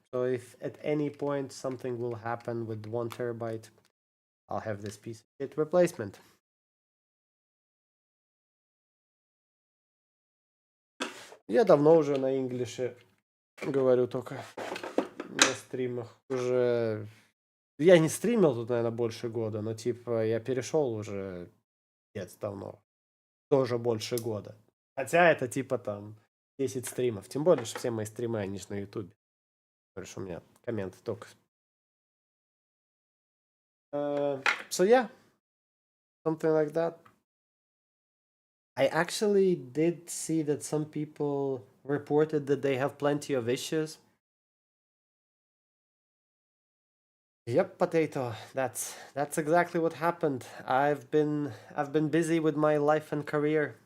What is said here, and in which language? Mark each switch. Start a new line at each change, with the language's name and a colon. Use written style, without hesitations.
English: So if at any point something will happen with 1 terabyte, I'll have this piece of shit replacement.
Russian: Я давно уже на инглише говорю только на стримах. Уже я не стримил тут, наверное, больше года, но типа я перешел уже давно. Тоже больше года. Хотя это типа там 10 стримов. Тем более, что все мои стримы, они же на ютубе. Потому что у меня комменты только.
English: So yeah, something like that. I actually did see that some people reported that they have plenty of issues. Yep, potato. That's exactly what happened. I've been busy with my life and career.